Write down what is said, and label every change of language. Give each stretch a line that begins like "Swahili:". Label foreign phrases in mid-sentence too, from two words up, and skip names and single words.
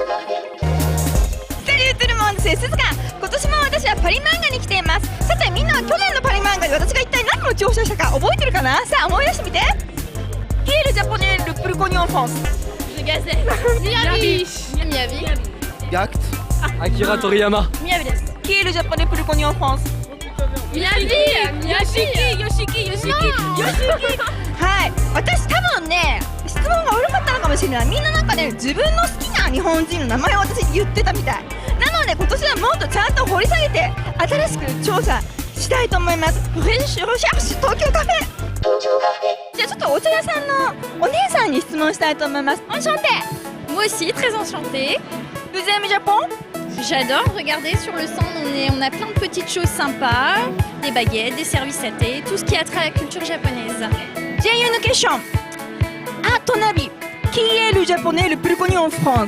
French: Salut tout le monde, c'est Suzuka.
Japanese: 今年も私はパリ漫画に来ています。さてみんなは去年のパリ漫画で私が一体何を調査したか覚えてるかな？さあ思い出してみて。
French: Qui est le japonais le plus connu en France? Je gazais. Miyabi. Gact. Akira Toriyama.
Japanese: Miyabi desu.
French: Qui est le japonais le plus connu en France? Miyabi. Yoshiki.
Japanese: はい、私多分ね、質問が悪かったのかもしれない。みんななんかね、自分の好きな日本人の名前を私言ってたみたい。なので今年はもっとちゃんと掘り下げて新しく調査したいと思います。フレッシュロシャーシ東京カフェ。じゃあちょっとお茶屋さんのお姉さんに質問したいと思います。Enchantée.
French: Moi aussi, très enchantée. Vous aimez le Japon? J'adore, regardez sur le stand, on a plein de petites choses sympas, des baguettes, des services à thé, tout ce qui a trait à la culture japonaise. J'ai une question. À ton avis, qui est le japonais le plus connu en France?